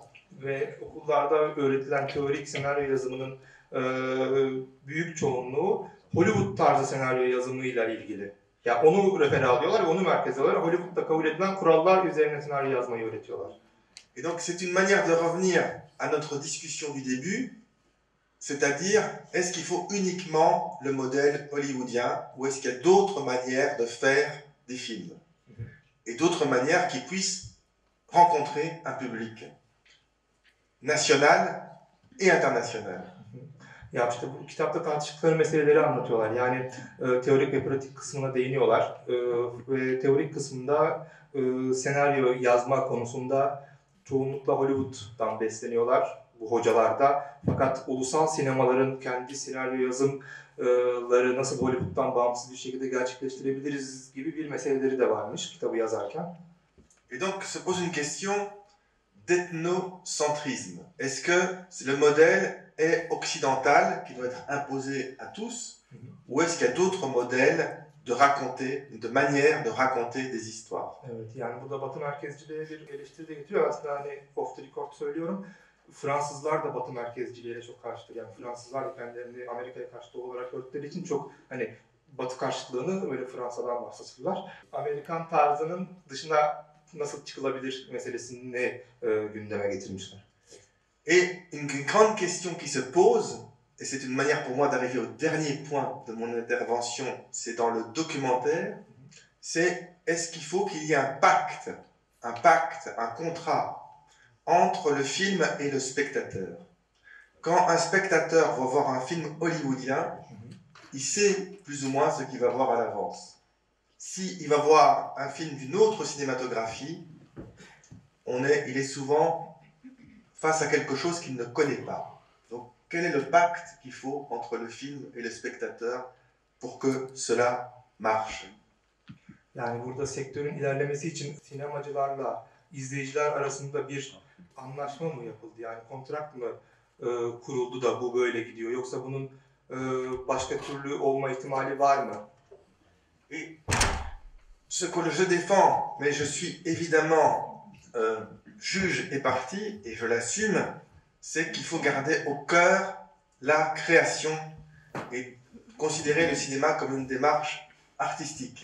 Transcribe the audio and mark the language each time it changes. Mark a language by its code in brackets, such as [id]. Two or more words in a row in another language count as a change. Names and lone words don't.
[tr] Ve okullarda öğretilen teorik senaryo yazımının büyük çoğunluğu Hollywood tarzı senaryo yazımıyla ilgili. Yani onu refer alıyorlar ve onu merkeze alıyorlar. Hollywood'da kabul edilen kurallar üzerine senaryo yazmayı öğretiyorlar. [fr] Et donc c'est une manière de revenir à notre discussion du début, c'est-à-dire est-ce qu'il faut uniquement le modèle hollywoodien ou est-ce qu'il y a d'autres manières de faire des films et d'autres manières qui puissent rencontrer un public national et international. [tr] Ya işte bu kitapta tartıştıkları meseleleri anlatıyorlar. Yani teorik ve pratik kısmına değiniyorlar. Ve teorik kısmında senaryo yazma konusunda çoğunlukla Hollywood'dan besleniyorlar bu hocalar da. Fakat ulusal sinemaların kendi senaryo yazımları nasıl Hollywood'dan bağımsız bir şekilde gerçekleştirebiliriz gibi bir meseleleri de varmış kitabı yazarken. [fr] Et donc se pose une question d'ethnocentrisme. Est-ce que le modèle est occidental, qui doit être imposé à tous, ou est-ce qu'il y a d'autres modèles de raconter, de manières de raconter des histoires? [tr] Evet, yani burada Batı merkezciliğe bir eleştiri de getiriyor. Aslında hani [en] off the record [tr] söylüyorum. Fransızlar da Batı merkezciliğe çok karşıtır. Yani Fransızlar da kendilerini Amerika'ya karşı doğu olarak gördükleri için çok hani Batı karşıtlığını öyle Fransa'dan bahsediyorlar. Amerikan tarzının dışına nasıl çıkılabilir meselesini gündeme getirmişler. [fr] Et une grande question qui se pose, et c'est une manière pour moi d'arriver au dernier point de mon intervention, c'est dans le documentaire, c'est est-ce qu'il faut qu'il y ait un contrat entre le film et le spectateur. Quand un spectateur va voir un film hollywoodien, il sait plus ou moins ce qu'il va voir à l'avance. S'il va voir un film d'une autre cinématographie, il est souvent face à quelque chose qu'il ne connaît pas. Donc, quel est le pacte qu'il faut entre le film et le spectateur pour que cela marche? [tr] Yani burada sektörün ilerlemesi için sinemacılarla izleyiciler arasında bir anlaşma mı yapıldı? Yani kontrat mı kuruldu da bu böyle gidiyor? Yoksa bunun başka türlü olma ihtimali var mı? [fr] Et ce que je défends, mais je suis évidemment juge et parti, et je l'assume, c'est qu'il faut garder au cœur la création et considérer le cinéma comme une démarche artistique.